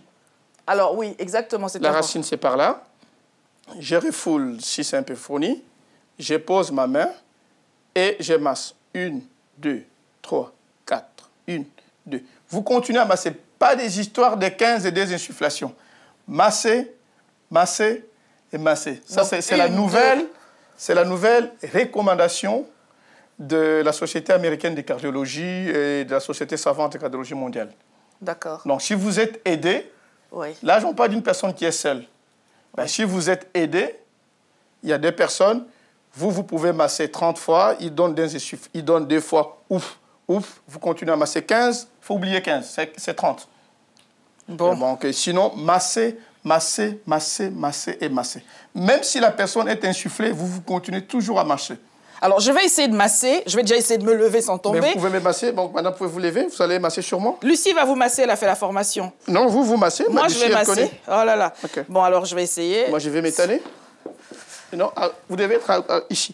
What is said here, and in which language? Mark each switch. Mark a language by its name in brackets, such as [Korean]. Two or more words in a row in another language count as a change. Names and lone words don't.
[French] Alors, oui, exactement. La racine, c'est par là. Je refoule si c'est un peu fourni. Je pose ma main et je masse. 1, 2, 3, 4. 1, 2. Vous continuez à masser. Pas des histoires de 15 et des insufflations. Masser, masser et masser. Ça, c'est la nouvelle recommandation de la Société américaine de cardiologie et de la Société savante de cardiologie mondiale. D'accord. Donc, si vous êtes aidé, oui. Là, je ne parle pas d'une personne qui est seule. Ben, si vous êtes aidé, il y a des personnes, vous pouvez masser 30 fois, ils donnent 2 fois, ouf, ouf, vous continuez à masser 15, il faut oublier 15, c'est 30. Bon. Donc, sinon, masser, masser, masser, masser et masser. Même si la personne est insufflée, vous continuez toujours à masser. Alors, je vais essayer de masser. Je vais déjà essayer de me lever sans tomber. Mais vous pouvez me masser. Donc, maintenant, vous pouvez vous lever. Vous allez masser sur moi. Lucie va vous masser. Elle a fait la formation. Non, vous massez. Moi, je vais masser. Oh là là. Okay. Bon, alors, je vais essayer. Moi, je vais m'étaler. Non, vous devez être ici.